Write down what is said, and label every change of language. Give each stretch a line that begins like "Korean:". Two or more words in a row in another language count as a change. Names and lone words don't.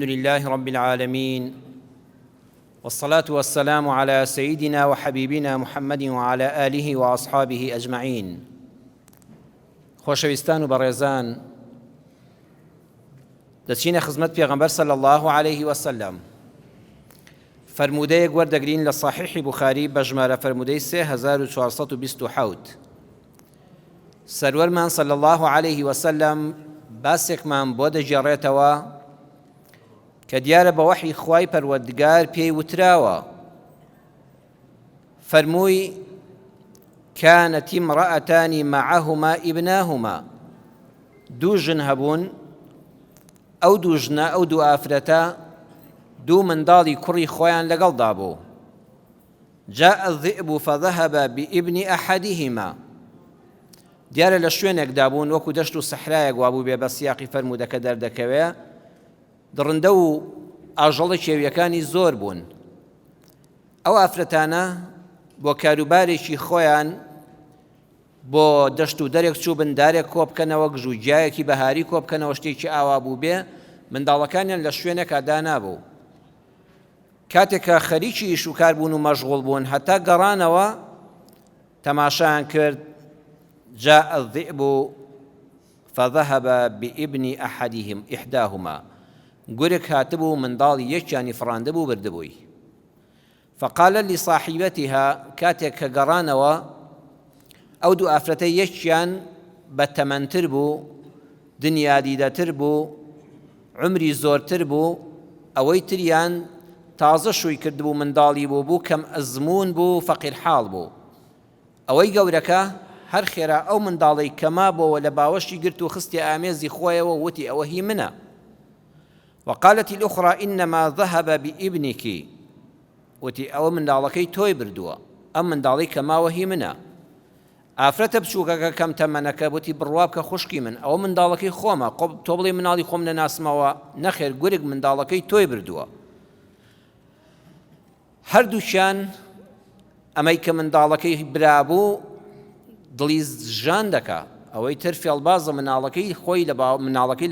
Arabic: لله رب العالمين والصلاة والسلام على سيدنا وحبيبنا محمد وعلى آله وأصحابه أجمعين
Central Kurdish: خۆشەویستان و بەڕێزان دەچینە خزمەت پێغەمبەر
Arabic: صلی الله عليه وسلم
Central Kurdish: فرمودەیەک وەردەگرین لە صحیحی بوخاری بە ژمارە فرمودەی 3427 سەروەرمان
Arabic: صلی الله عليه وسلم
Central Kurdish: باسێکمان بۆ دەگێڕێتەوە کە دیارە بە وەحی خوای پەروەردگار پێی وتراوە فەرمووی
Arabic: كانت امرأتان معهما ابناهما
Central Kurdish: دوو ژن هەبوون ئەو دوو ژنە ئەو دوو ئافرەتە دوو منداڵی کوڕی خۆیان لەگەڵدا بوو
Arabic: جاء الذئب فذهب بابن أحدهما
Central Kurdish: دیارە لە شوێنێکدا بوون وەکو دەشت و سەحرایەک وابوو بێ بە سیاقی فەرموودەکە دەردەکەوێ دڕندە و ئاژەڵی کێویەکانی زۆر بوون ئەو ئافرەتانە بۆ کاروبارێکی خۆیان بۆ دەشت و دەرێک چوو بندارێک کۆ بکەنەوە گژوجیایەکی بەهاری کۆ بکەنەوە شتێکی ئاوا بوو بێ منداڵەکانیان لە شوێنێکا دانابوو کاتێکە خەریکی ئیش و کار بوون و مەشغوڵ بوون هەتا گەڕانەوە تەماشایان کرد
Arabic: جاء الذئب فذهب بابن أحدهم إحداهما
Central Kurdish: گورێک هاتبوو منداڵی یەکیانی فڕاندەبوو بردبووی
Arabic: فقال لصاحبتها
Central Kurdish: کاتێک کە گەڕانەوە ئەو دوو ئافرەتە یەکیان بەتەمەنتر بوو دنیا دیدەتر بوو عمری زۆرتر بوو ئەوەی تریان تازە شووی کردبوو منداڵی بوو کەم ئەزمون بوو فەقیر حاڵ بوو ئەوەی گەورەکە هەر خێرا ئەو منداڵی کەما بۆەوە لە باوەشی گرت و خستی ئامێزی خۆیەوە وتی ئەوە هی منە
Arabic: وقالت الأخرى إنما ذهب بابنك
Central Kurdish: وتی ئەوە منداڵەکەی تۆی بردووە ئەم منداڵی کەماوە هی منە ئافرەتە بچووکەکە کەم تەمەنەکە وتی بڕوا بکە خوشکی من ئەوە منداڵەکەی خۆمە تۆ بڵێ مناڵی خۆم نەناسمەوە نەخێر گورگ منداڵەکەی تۆی بردووە هەردووچیان ئەمەی کە منداڵەکەی برابوو دڵی ژان دەکا ئەوەی تر فێڵبازە مناڵەکەی خۆی مناڵەکەی